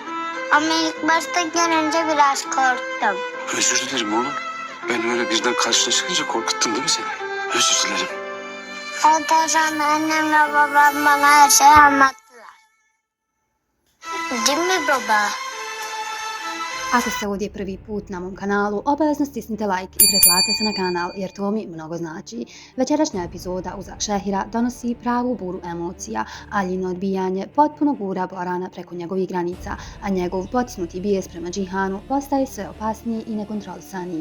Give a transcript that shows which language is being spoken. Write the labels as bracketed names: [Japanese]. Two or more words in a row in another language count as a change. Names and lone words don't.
[Turkish] Ama ilk başta görünce biraz korktum. Özür dilerim oğlum. Ben öyle birden karşına çıkınca korkuttun değil mi seni? Özür dilerim. Ondan sonra annemle babam bana her şeyi anlattılar. Değil mi baba? [Bosnian] Ako ste ovdje prvi put na mom kanalu, obavezno stisnite like i pretplatite se na kanal jer to mi mnogo znači. Večerašnja epizoda Uzak Šehira donosi pravu buru emocija, Aljino odbijanje potpuno gura Borana preko njegovih granica, a njegov potisnuti bijes prema Džihanu postaje sve opasniji i nekontrolisaniji.